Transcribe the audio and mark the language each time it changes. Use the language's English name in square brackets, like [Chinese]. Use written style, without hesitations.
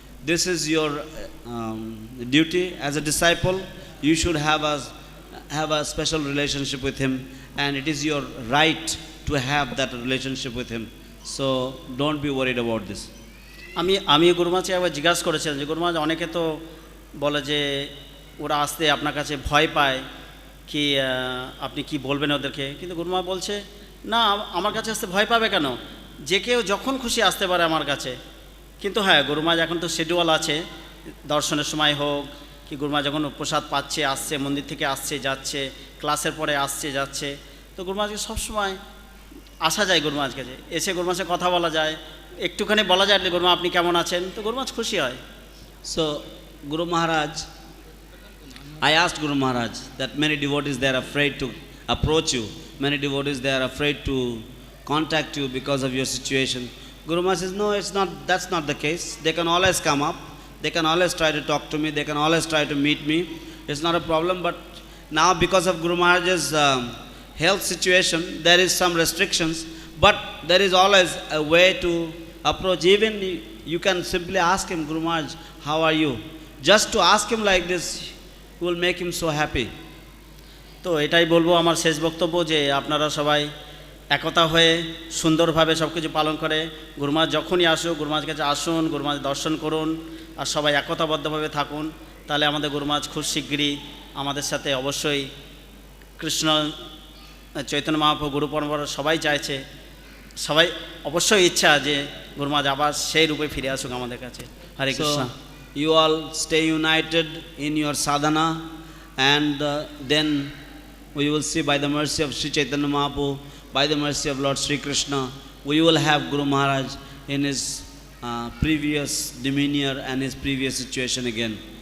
[English] this is your duty as a disciple. You should have a special relationship with him, and it is your right to have that relationship with him. So don't be worried about this. [Bangla] আমি গুরুমাকে আবার জিজ্ঞাসা করেছিলাম যে গুরুমা, অনেকে তো বলে যে ওরা আসতে আপনার কাছে ভয় পায়, কি আপনি কি বলবেন ওদেরকে, কিন্তু গুরুমা বলছে না, আমার কাছে আসতে ভয় পাবে কেন, যে কেউ যখন খুশি আসতে পারে আমার কাছে। কিন্তু হ্যাঁ, গুরুমা এখন তো শিডিউল আছে, দর্শনের সময় হোক কি গুরুমা যখন প্রসাদ পাচ্ছে আসছে, মন্দির থেকে আসছে যাচ্ছে, ক্লাসের পরে আসছে যাচ্ছে, তো গুরুমাকে সবসময় আসা যায় গুরুমার কাছে, এসে গুরুমার সাথে কথা বলা যায়, একটুখানি বলা যায় গুরুমা আপনি কেমন আছেন, তো গুরুমাজ খুশি হয়। [English] So Guru Maharaj, I asked Guru Maharaj that many devotees, they are afraid to approach you. Many devotees, they are afraid to contact you because of your situation. Guru Maharaj says, no, it's not, that's not the case. They can always come up. They can always try to talk to me. They can always try to meet me. It's not a problem. But now because of Guru Maharaj's health situation, there is some restrictions. But there is always a way to approach. Even you can simply ask him, Guru Maharaj, how are you? Just to ask him like this will make him so happy. [Bangla] তো এটাই বলবো আমার শেষ বক্তব্য, যে আপনারা সবাই একতা হয়ে সুন্দরভাবে সব কিছু পালন করে গুরুমাজ যখনই আসুক, গুরুমাজ কাছে আসুন, গুরুমাজ দর্শন করুন, আর সবাই একতাবদ্ধভাবে থাকুন, তাহলে আমাদের গুরুমাজ খুব শিগগিরই আমাদের সাথে অবশ্যই কৃষ্ণ চৈতন্য মহাপ্রভু গুরু পরম্পরা সবাই চাইছে, সবাই অবশ্যই ইচ্ছা যে গুরুমাজ আবার সেই রূপে ফিরে আসুক আমাদের কাছে। হরে Krishna. [English] So you all stay united in your sadhana, and then we will see by the mercy of Sri Chaitanya Mahaprabhu, by the mercy of Lord Sri Krishna, we will have Guru Maharaj in his previous demeanor and his previous situation again.